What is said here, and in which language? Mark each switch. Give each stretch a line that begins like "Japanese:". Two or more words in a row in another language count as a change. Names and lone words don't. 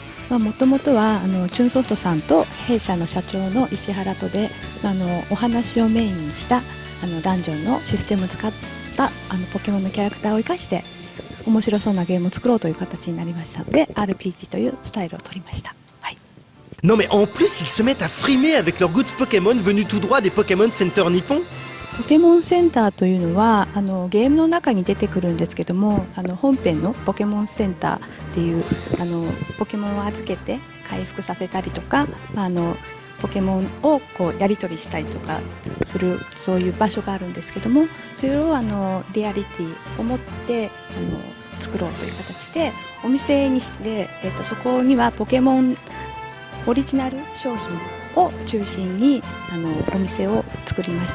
Japanese: もともとはチューンソフトさんと弊社の社長の石原とでお話をメインにしたダンジョンのシステムを使ったポケモンのキャラクターを生かして面白そうなゲームを作ろうという形になりましたので RPG というスタイルを取りました。
French: Non mais en plus ils se mettent à frimer avec leurs goods Pokémon venus tout droit des Pokémon Center Nippon.
Japanese: ポケモンセンターというのはゲームの中に出てくるんですけども本編のポケモンセンターっていうポケモンを預けて回復させたりとかポケモンをこうやり取りしたりとかするそういう場所があるんですけどもそれをリアリティを持って作ろうという形でお店にして、そこにはポケモンオリジナル商品を中心にお店を作りました。